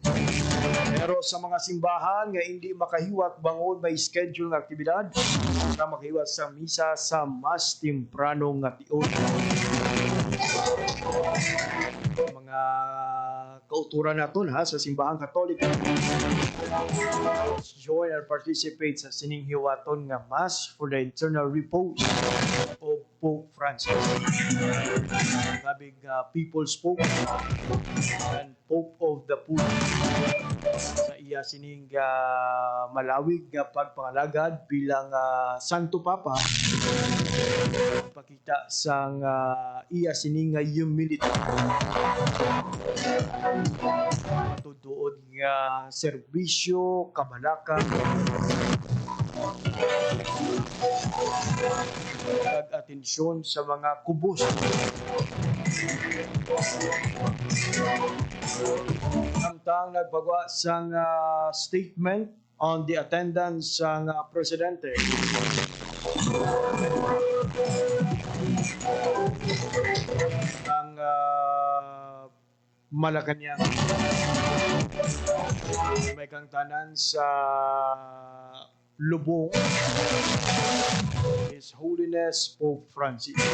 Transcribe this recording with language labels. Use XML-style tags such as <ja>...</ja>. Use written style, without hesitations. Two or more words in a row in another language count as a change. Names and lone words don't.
<hil>Pero sa mga simbahan nga hindi makahiwat bangod may schedule nga aktibidad, na makahiwat sa misa sa mas temprano nga tion. Mga kauturan naton ha sa simbahan Katoliko.</hil> <en>Join and participate</en> <hil>sa sining hiwaton nga</hil> <en>Mass for the eternal repose of Pope Francis. Kabig People's Pope and Pope of the Poor.</en> <hil>Sa iya sining malawig nga pagpangalagad bilang Santo Papa, pakita sang iya sining humility. Tutuod nga serbisyo, kabalakan, kag atensyon sa mga kubos. Samtang nagbagwa sang</hil> <en>statement on the attendance</en> <hil>sang presidente. Ang Malacanang may kang tanan sa lubong</hil> <en>His Holiness</en> <hil>Pope Francis.</hil>